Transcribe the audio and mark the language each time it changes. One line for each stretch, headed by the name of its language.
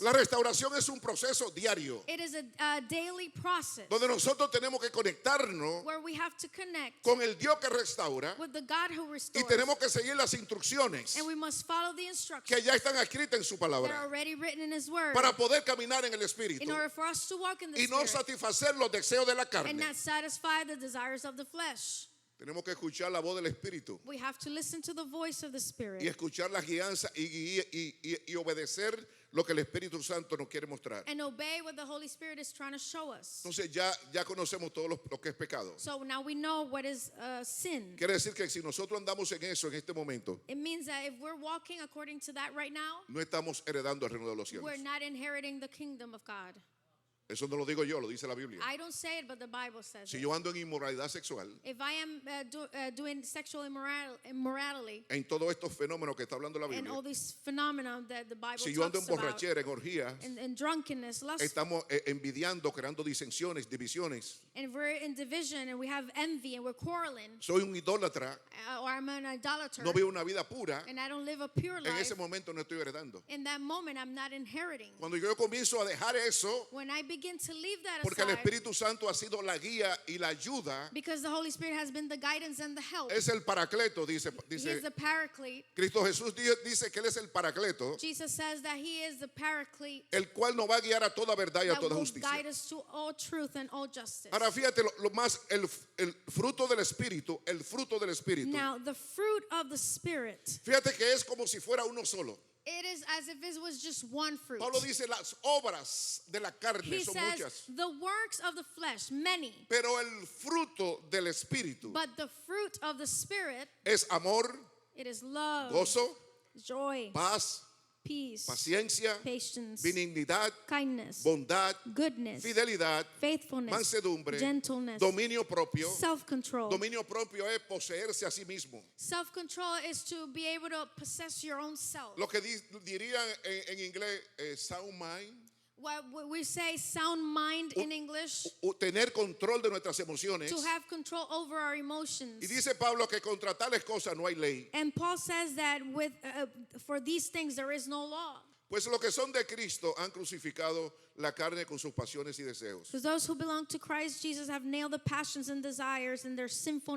Spanish: La restauración es un proceso diario,
English: It is a daily process
Spanish: donde nosotros tenemos que conectarnos
English: where we have to connect
Spanish: con el Dios que restaura
English: with the God who
Spanish: y
English: restores.
Spanish: tenemos que seguir las instrucciones
English: And we must follow the
Spanish: que
English: instructions
Spanish: ya están escritas en su
English: that are
Spanish: palabra
English: already written in His Word
Spanish: para poder caminar en el
English: in
Spanish: Espíritu
English: order for us to walk in the
Spanish: y no
English: Spirit
Spanish: satisfacer los deseos de la
English: and
Spanish: carne.
English: not satisfy the desires of the flesh.
Spanish: Tenemos que escuchar la voz del Espíritu
English: We have to listen to the voice of the
Spanish: y
English: Spirit
Spanish: escuchar las guianzas y obedecer lo que el Espíritu Santo nos quiere mostrar.
English: and obey what the Holy Spirit is trying to show us.
Spanish: Entonces ya conocemos todo lo que es pecado.
English: So now we know what is sin.
Spanish: Quiere decir que si nosotros andamos en eso en este momento,
English: It means that if we're walking according to that right now,
Spanish: no estamos heredando el reino de los cielos.
English: we're not inheriting the kingdom of God.
Spanish: Eso no lo digo yo, lo dice la Biblia.
English: I don't say it, but the Bible says
Spanish: Si
English: it.
Spanish: yo ando en inmoralidad sexual,
English: If I am doing sexual immorality
Spanish: en todos estos fenómenos que está hablando la
English: and
Spanish: Biblia,
English: all these phenomena that the Bible
Spanish: si yo ando en
English: talks about,
Spanish: borrachera, en orgías,
English: and drunkenness, lust,
Spanish: estamos envidiando, creando disensiones, divisiones.
English: and we're in division and we have envy and we're quarreling,
Spanish: Soy un idólatra,
English: or I'm an idolater,
Spanish: no vivo una vida pura.
English: and I don't live a pure
Spanish: En
English: life,
Spanish: ese momento no estoy heredando.
English: in that moment I'm not inheriting.
Spanish: Cuando yo comienzo a dejar eso,
English: When I begin to leave that
Spanish: porque el
English: aside,
Spanish: Espíritu Santo ha sido la guía y la ayuda,
English: because the Holy Spirit has been the guidance and the help.
Spanish: es el paracleto, dice
English: He is
Spanish: dice
English: the paraclete.
Spanish: Cristo Jesús dice que Él es el paracleto,
English: Jesus says that He is the paraclete
Spanish: el cual nos va a guiar a toda verdad y a
English: that
Spanish: toda
English: will
Spanish: justicia.
English: guide us to all truth and all justice.
Spanish: Ahora fíjate lo más, el fruto del Espíritu, el fruto del Espíritu.
English: Now, the fruit of the Spirit,
Spanish: Fíjate que es como si fuera uno solo.
English: it is as if it was just one fruit.
Spanish: Pablo dice las obras de la carne
English: He
Spanish: son
English: says
Spanish: muchas,
English: the works of the flesh, many,
Spanish: pero el fruto del Espíritu
English: but the fruit of the Spirit,
Spanish: es amor,
English: it is love,
Spanish: gozo,
English: joy,
Spanish: paz,
English: peace,
Spanish: paciencia,
English: patience,
Spanish: benignidad,
English: kindness,
Spanish: bondad,
English: goodness,
Spanish: fidelidad,
English: faithfulness,
Spanish: mansedumbre,
English: gentleness,
Spanish: dominio propio.
English: self-control.
Spanish: Dominio propio es poseerse a sí mismo.
English: Self-control is to be able to possess your own self.
Spanish: Lo que dirían en inglés
English: sound mind. What we say sound mind in English,
Spanish: Tener control de nuestras emociones.
English: to have control over our
Spanish: Y
English: emotions.
Spanish: dice Pablo que contra tales cosas no hay ley.
English: And Paul says that for these things there is no law.
Spanish: Pues los que son de Cristo han crucificado la carne con sus pasiones y deseos.
English: Because those who belong to Christ Jesus have nailed the passions and desires and their sinful